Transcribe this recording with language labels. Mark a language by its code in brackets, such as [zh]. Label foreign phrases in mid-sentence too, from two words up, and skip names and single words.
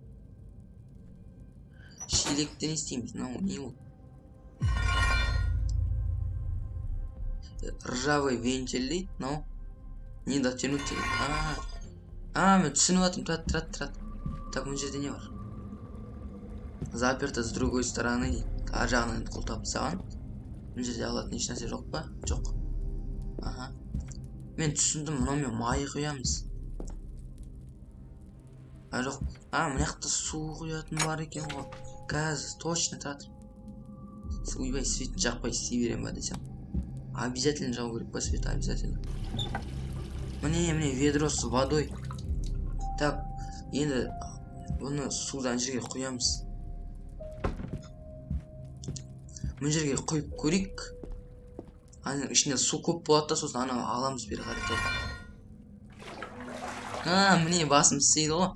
[kk] Шелекті не істейміз? Не ол? [ru] Ржавый вентиль [kk] дейді. [ru] Не дотянуть [kk] керек. Мен түсініп атым. Тұрат. Так, мына жерде не бар? [ru] Заперто с другой стороны [kk] дейді. Ар жағынан құлтап саған. Мына жерде алатын ешнәрсе жоқ па? Жоқ. Мен түсіндім, мынаумен май құямыз. Жоқ. Мына жақта су құятын бар екен ғой. Газ, точно, тұрат. Ойбай, светін жақпай істей берем ба десем. Обязательно жағу керек па свет, обязательно. [ru] Міне ведро с водой. [kk] Так, енді бұны судан жерге құямыз. Мына жерге құйып көрейік. Аның ішінде су көп болады да, сосын ана аламыз бері қарай. Міне басым істейді ғой.